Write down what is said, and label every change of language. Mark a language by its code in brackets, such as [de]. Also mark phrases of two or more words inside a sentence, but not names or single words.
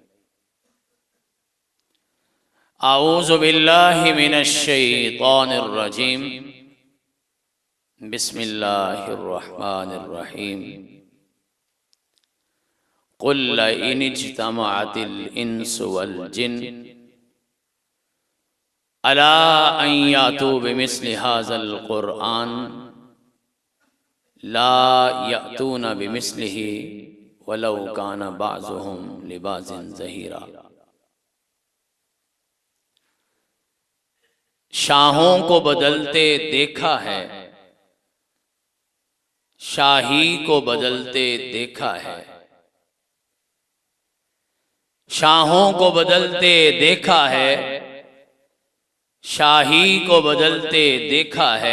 [ar] أعوذ بالله من الشيطان الرجيم. بسم الله الرحمن الرحيم. قل لئن اجتمعت الإنس والجن على أن يأتوا بمثل هذا القرآن لا يأتون بمثله ولو كان بعضهم لبعض ظهيرا. [hi] शाहों को बदलते देखा है, शाही को बदलते देखा है। शाहों को बदलते देखा है, शाही को बदलते देखा है।